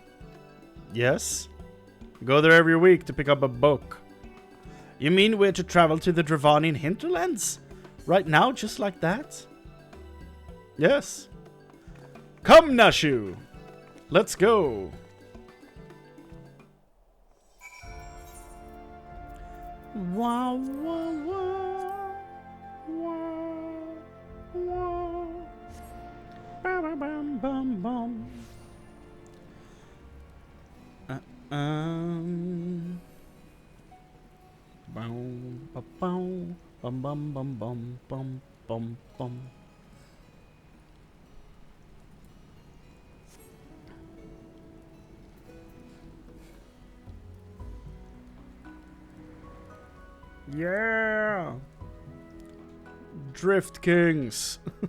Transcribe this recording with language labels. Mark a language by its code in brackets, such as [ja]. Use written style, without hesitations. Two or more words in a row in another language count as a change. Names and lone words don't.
[en] Yes. Go there every week to pick up a book. You mean we're to travel to the Dravanian hinterlands? Right now, just like that? Yes. Come, Nashu. Let's go. Wah, wah, wah. Wah, wah. Ba, ba, bum, bum, bum. Bum, ba, bum, bum, bum, bum, bum, bum, bum, bum. Yeah. Drift Kings.